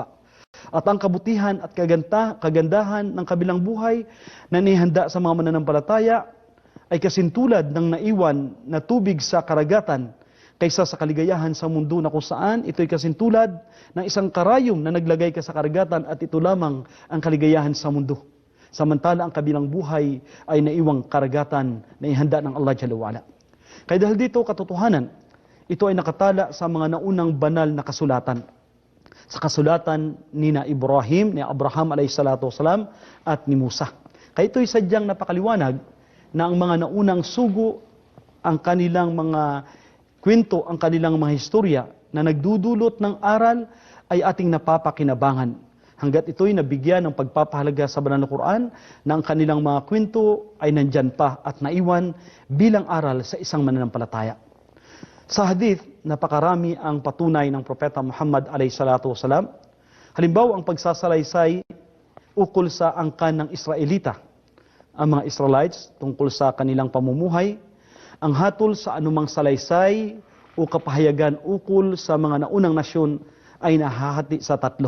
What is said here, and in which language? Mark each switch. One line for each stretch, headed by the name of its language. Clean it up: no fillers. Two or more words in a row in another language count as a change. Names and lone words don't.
Filipino: At ang kabutihan at kagandahan ng kabilang buhay na nihanda sa mga mananampalataya ay kasintulad ng naiwan na tubig sa karagatan kaysa sa kaligayahan sa mundo na kung saan ito'y kasintulad ng isang karayom na naglagay ka sa karagatan at ito lamang ang kaligayahan sa mundo. Samantala ang kabilang buhay ay naiwang karagatan na ihanda ng Allah
Arabic: جل وعلا.
Filipino: Kaya dahil dito katotohanan, ito ay nakatala sa mga naunang banal na kasulatan. Sa kasulatan ni na Ibrahim, ni Abraham
Arabic: عليه الصلاة والسلام
Filipino: at ni Musa. Kaya ito'y sadyang napakaliwanag na ang mga naunang sugo, ang kanilang mga kwento, ang kanilang mga historya na nagdudulot ng aral ay ating napapakinabangan. Hanggat ito'y nabigyan ng pagpapahalaga sa banal na Quran na ang kanilang mga kwento ay nandyan pa at naiwan bilang aral sa isang mananampalataya. Sa hadith, napakarami ang patunay ng Propeta Muhammad
Arabic: عليه الصلاة والسلام.
Filipino: Halimbawa, ang pagsasalaysay ukol sa angkan ng Israelita, ang mga Israelites tungkol sa kanilang pamumuhay, ang hatol sa anumang salaysay o kapahayagan ukol sa mga naunang nasyon ay nahahati sa tatlo.